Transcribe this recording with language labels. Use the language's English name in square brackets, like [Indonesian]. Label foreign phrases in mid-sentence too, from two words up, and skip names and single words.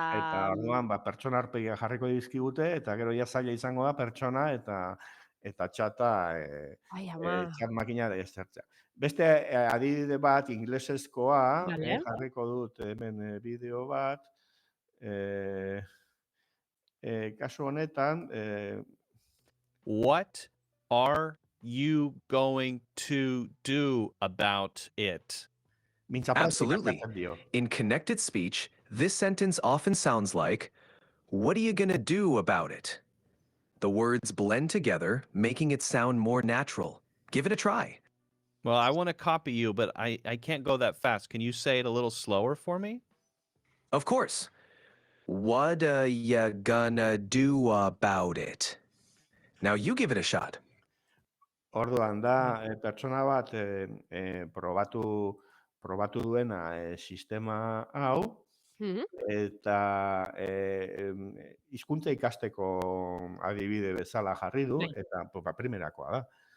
[Basque] Orduan, pertsona aurpegia jarriko dizkigute, eta gero ja zaila izango da pertsona eta txata Ai, ama. txat makina ez zertzea. Beste adibide bat inglesezkoa, Vale. jarriko dut hemen bideo bat, kasu honetan, [English] What are you going to do about it? Absolutely. In connected speech, this sentence often sounds like, "What are you gonna do about it?" The words blend together, making it sound more natural. Give it a try. Well, I want to copy you, but I can't go that fast. Can you say it a little slower for me? Of course. What are you gonna do about it? Now you give it a shot. [Basque] Orduan da, pertsona bat probatu duena sistema hau, eta hizkuntza ikasteko adibide bezala jarri du, eta primerakoa da.